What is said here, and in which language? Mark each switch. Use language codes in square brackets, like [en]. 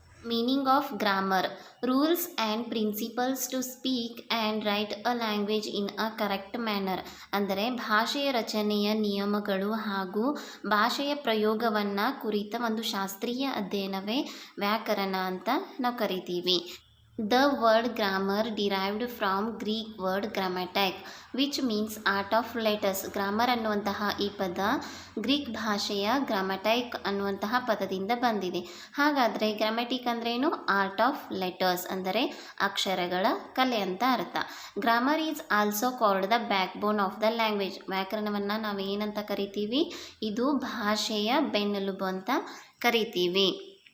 [en] meaning of grammar, rules and principles to speak and write a language in a correct manner, [kn] ಅಂದರೆ ಭಾಷೆಯ ರಚನೆಯ ನಿಯಮಗಳು ಹಾಗೂ ಭಾಷೆಯ ಪ್ರಯೋಗವನ್ನು ಕುರಿತ ಒಂದು ಶಾಸ್ತ್ರೀಯ ಅಧ್ಯಯನವೇ ವ್ಯಾಕರಣ ಅಂತ ನಾವು ಕರಿತೀವಿ. [en] The word grammar derived from Greek word grammatic, which means art of letters. [kn] Grammar ಅನ್ನುವಂತಹ ಈ ಪದ ಗ್ರೀಕ್ ಭಾಷೆಯ ಗ್ರಾಮಟೈಕ್ ಅನ್ನುವಂತಹ ಪದದಿಂದ ಬಂದಿದೆ. ಹಾಗಾದರೆ ಗ್ರಾಮ್ಯಾಟಿಕ್ ಅಂದ್ರೇನು? [en] art of letters, [kn] ಅಂದರೆ ಅಕ್ಷರಗಳ ಕಲೆ ಅಂತ ಅರ್ಥ. [en] Grammar is also called the backbone of the language. [kn] ವ್ಯಾಕರಣವನ್ನು ನಾವು ಏನಂತ ಕರಿತೀವಿ? ಇದು ಭಾಷೆಯ ಬೆನ್ನೆಲುಬು ಅಂತ ಕರಿತೀವಿ.